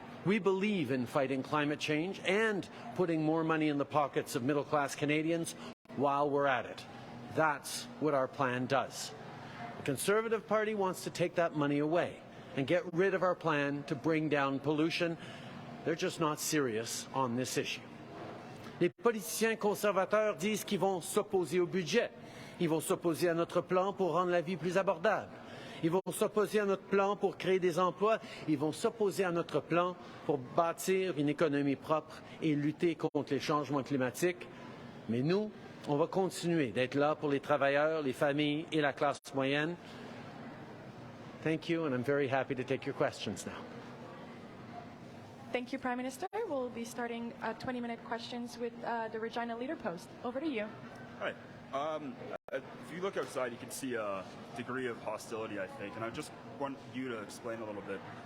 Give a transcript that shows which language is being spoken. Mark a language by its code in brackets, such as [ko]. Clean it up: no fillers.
[en] We believe in fighting climate change and putting more money in the pockets of middle-class Canadians while we're at it. That's what our plan does. The Conservative Party wants to take that money away and get rid of our plan to bring down pollution. They're just not serious on this issue. [fr] Les politiciens conservateurs disent qu'ils vont s'opposer au budget. Ils vont s'opposer à notre plan pour rendre la vie plus abordable. Ils vont s'opposer à notre plan pour créer des emplois. Ils vont s'opposer à notre plan pour bâtir une économie propre et lutter contre les changements climatiques. Mais nous, on va continuer d'être là pour les travailleurs, les familles et la classe moyenne. [en] Thank you, and I'm very happy to take your questions now. Thank you, Prime Minister. We'll be starting 20-minute questions with the Regina Leader Post. Over to you. Hi. If you look outside, you can see a degree of hostility, I think, and I just want you to explain a little bit.